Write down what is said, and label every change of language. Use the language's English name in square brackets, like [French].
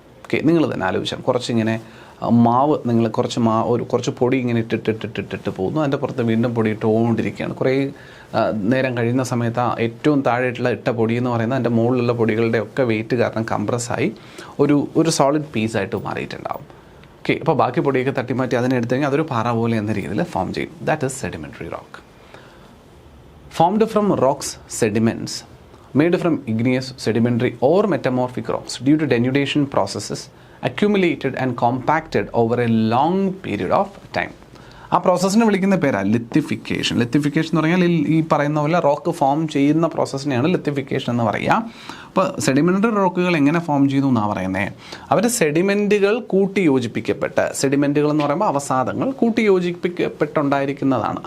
[Malayalam] Okay, നിങ്ങൾ തന്നെ ആലോചിച്ചാൽ കുറച്ചിങ്ങനെ മാവ് നിങ്ങൾ കുറച്ച് പൊടി ഇങ്ങനെ ഇട്ടിട്ട് പോകുന്നു, അതിൻ്റെ പുറത്ത് വീണ്ടും പൊടി ഇട്ടുകൊണ്ടിരിക്കുകയാണ്. കുറേ നേരം കഴിയുന്ന സമയത്ത് ഏറ്റവും താഴെയുള്ള ഇട്ട പൊടി എന്ന് പറയുന്നത് അതിൻ്റെ മുകളിലുള്ള പൊടികളുടെ ഒക്കെ വെയിറ്റ് കാരണം കംപ്രസ്സായി ഒരു സോളിഡ് പീസായിട്ട് മാറിയിട്ടുണ്ടാവും. ഓക്കെ, അപ്പോൾ ബാക്കി പൊടിയൊക്കെ തട്ടിമാറ്റി അതിനെ എടുത്തു കഴിഞ്ഞാൽ അതൊരു പാറ പോലെ എന്ന രീതിയിൽ ഫോം ചെയ്യും. [English] That is sedimentary rock. Formed from rocks sediments made from igneous, sedimentary or metamorphic rocks due to denudation processes accumulated and compacted over a long period of time. [Malayalam] ആ പ്രോസസ്സിനെ വിളിക്കുന്ന പേരാണ് ലിത്തിഫിക്കേഷൻ. ലിത്തിഫിക്കേഷൻ എന്ന് പറഞ്ഞാൽ ഈ പറയുന്ന പോലെ റോക്ക് ഫോം ചെയ്യുന്ന പ്രോസസ്സിനെയാണ് ലിത്തിഫിക്കേഷൻ എന്ന് പറയുക. അപ്പോൾ സെഡിമെൻ്ററി റോക്കുകൾ എങ്ങനെ ഫോം ചെയ്തു എന്നാണ് പറയുന്നത്. അവർ സെഡിമെൻറ്റുകൾ കൂട്ടിയോജിപ്പിക്കപ്പെട്ട്, സെഡിമെൻറ്റുകൾ എന്ന് പറയുമ്പോൾ അവസാദങ്ങൾ കൂട്ടിയോജിപ്പിക്കപ്പെട്ടുണ്ടായിരിക്കുന്നതാണ്.